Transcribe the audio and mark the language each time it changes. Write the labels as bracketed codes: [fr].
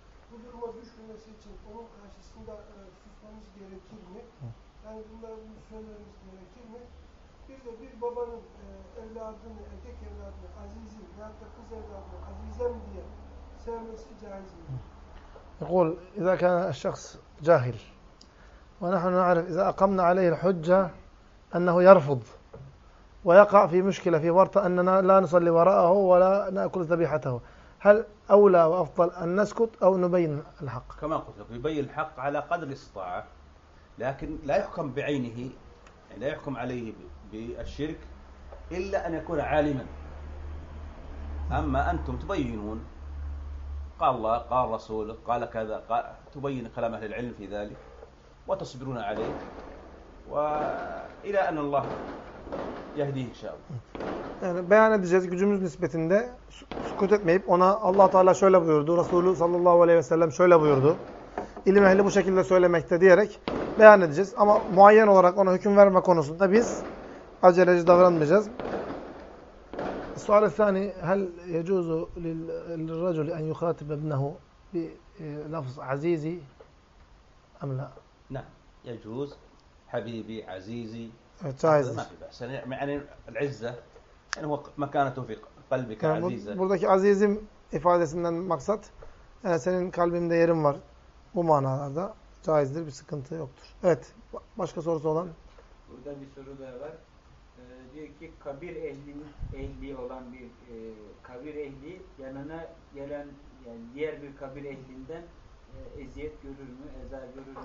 [tr] Bu duruma düşmemesi için onun karşısında susmamız gerekir mi? Yani bunları söylememiz gerekir mi? Bir de bir babanın evladını, erkek evladını, azizim veyahut da kız evladını, azizem diye sevmesi caiz mi? [ar] يقول إذا كان الشخص جاهل ونحن نعرف إذا أقمنا عليه الحجة أنه يرفض ويقع في مشكلة في ورطة أننا لا نصلي وراءه ولا نأكل ذبيحته هل أولى وأفضل أن نسكت أو نبين الحق؟ كما قلت لك يبين الحق على قدر الاستطاعة لكن لا يحكم بعينه لا يحكم عليه بالشرك إلا أن يكون عالما أما أنتم تبينون قال الله قال الرسول قال كذا قال تبين كلام أهل العلم في ذلك وتصبرون عليه وإلى أن الله يهديه إن شاء الله. [tr] Yani beyan edeceğiz gücümüz nispetinde sukut etmeyip ona Allah Teala şöyle buyurdu, Resulü sallallahu aleyhi ve sellem şöyle buyurdu. İlim ehli bu şekilde söylemekte diyerek beyan edeceğiz ama muayyen olarak ona hüküm verme konusunda biz aceleci davranmayacağız. [ar] السؤال الثاني هل يجوز للرجل أن يخاطب ابنه بلفظ عزيزي أم لا؟ نعم يجوز حبيبي عزيزي جائز ما في بأس يعني العزة يعني هو مكانته في قلبك عزيزة. [tr] Buradaki azizim ifadesinden maksat yani senin kalbimde yerim var bu manalarda caizdir bir sıkıntı yoktur. Evet başka sorusu olan. Burada bir soru daha var. Diyor ki kabir ehli olan bir kabir ehli yanına gelen yani diğer bir kabir ehlinden eziyet görür mü, eza görür mü?